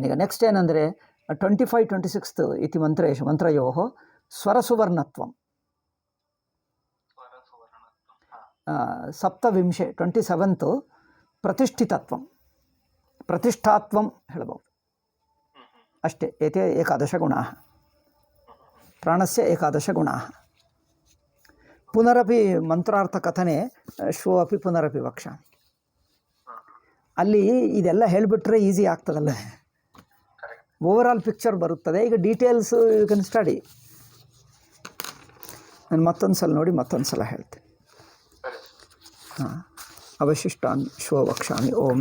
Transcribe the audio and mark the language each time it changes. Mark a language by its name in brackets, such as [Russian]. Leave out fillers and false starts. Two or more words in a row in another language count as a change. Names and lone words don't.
[Kannada] ಈಗ ನೆಕ್ಸ್ಟ್ ಏನಂದರೆ 25, 26 [Sanskrit] ಇತಿ ಮಂತ್ರಯೋ ಸ್ವರಸುವರ್ಣತ್ವಂ. [Kannada] 27 27 [Sanskrit] ಪ್ರತಿಷ್ಠಿತತ್ವಂ, ಪ್ರತಿಷ್ಠಾತ್ವಂ [Kannada] ಹೇಳಬಹುದು ಅಷ್ಟೇ. [Sanskrit] ಏತೆ 11 ಗುಣಾಃ, ಪ್ರಾಣಸ್ಯ 11 ಗುಣಾಃ. ಪುನರಪಿ ಮಂತ್ರಾರ್ಥಕಥನೆ ಶ್ವೋ ಅಪಿ ಪುನರಪಿ ವಕ್ಷಾಮಿ. [Kannada] ಅಲ್ಲಿ ಇದೆಲ್ಲ ಹೇಳಿಬಿಟ್ರೆ ಈಸಿ ಆಗ್ತದಲ್ಲ, [English] overall picture [Kannada] ಬರುತ್ತದೆ. [English] ಈಗ details you can study. [Kannada] ನಾನು ಮತ್ತೊಂದು ಸಲ ನೋಡಿ ಮತ್ತೊಂದು ಸಲ ಹೇಳ್ತೀನಿ. [Sanskrit] ಹಾಂ, ಅವಶಿಷ್ಟಾನ್ ಶ್ವೋ ವಕ್ಷಾಮಿ.